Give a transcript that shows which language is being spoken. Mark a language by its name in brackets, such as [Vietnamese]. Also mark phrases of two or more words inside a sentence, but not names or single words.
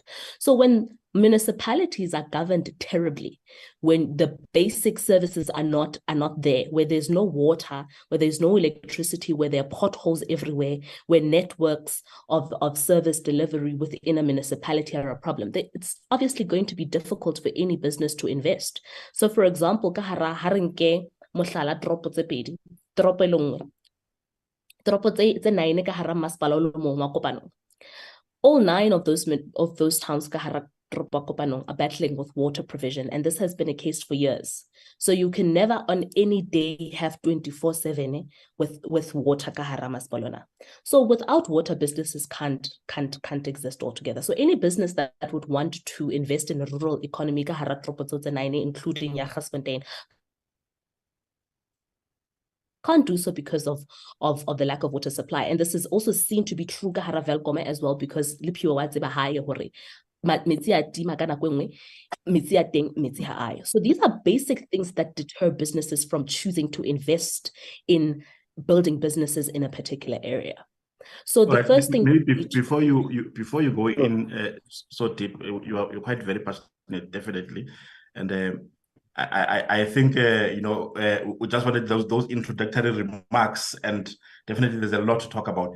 [English] So when municipalities are governed terribly, when the basic services are not there, where there's no water, where there's no electricity, where there are potholes everywhere, where networks of service delivery within a municipality are a problem, it's obviously going to be difficult for any business to invest. So for example, [Southern Sotho] mohlala toropo tse pedi, toropo e le nngwe, toropo tse 9 ka hara masepala o le mong wa Kopanong. [English] All 9 of those towns [Southern Sotho] ka hara [English] toropo wa Kopanong are battling with water provision, and this has been a case for years. So you can never on any day have 24/7 with water [Southern Sotho] ka hara masepala. [English] So without water, businesses can't exist altogether. So any business that would want to invest in a rural economy [Southern Sotho] ka hara toropo tse 9, [English] including Yagasfontein, can't do so because of the lack of water supply. And this is also seen to be true [Southern Sotho] ka hara Velkome [English] as well, because [Southern Sotho] le Phiwe wa tseba hae hore metsi a tima ka nako enngwe, metsi a teng, metsi ha ayo. [English] So these are basic things that deter businesses from choosing to invest in building businesses in a particular area. So the first thing, before you go in so deep, you're quite very passionate, definitely, and I think we just wanted those introductory remarks, and definitely there's a lot to talk about.